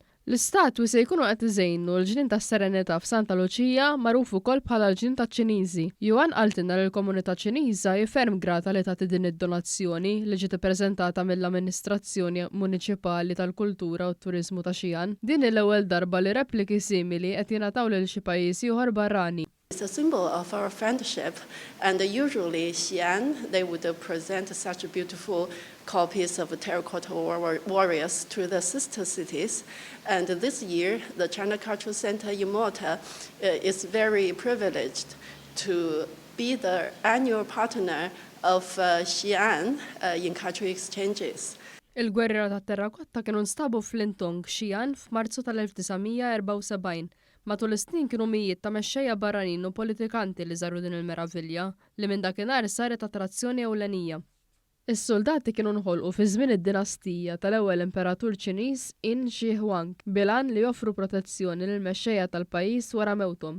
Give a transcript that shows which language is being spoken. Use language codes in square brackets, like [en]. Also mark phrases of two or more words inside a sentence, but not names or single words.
[mt] L-istatwi se jkunu qed iżejnu l-ġnien tas-Serenità f'Santa Luċija magħruf ukoll bħala l-ġnien taċ-Ċiniżi. Yuan qaltilna li l-komunità Ċiniża hi ferm grata li tagħti din id-donazzjoni li ġiet ippreżentata mill-Amministrazzjoni Muniċipali tal-Kultura u t-Turiżmu ta' Xi'an. Din l-ewwel darba li repliki simili qed jingħataw lil xi pajjiż ieħor barrani. [en] It's a symbol of our friendship, and usually Xi'an, they would present such beautiful copies of terracotta warriors to the sister cities. And this year, the China Cultural Center in Malta is very privileged to be the annual partner of Xi'an in cultural exchanges. [mt] Il-gwerra tat-terrakotta kienu nstabu f'Lintong, Xi'an f'Marzu tal-1974. Matul is-snin kienu mijiet ta' mexxejja barranin u politikanti li żaru din il-meravilja li minn dakinhar saret attrazzjoni ewlenija. Is-soldati kienu nħolqu fi żmien id-dinastija tal-ewwel imperatur Ċiniż Qin Shi Huang bilan li joffru protezzjoni lil mexxejja tal-pajjiż wara mewthom.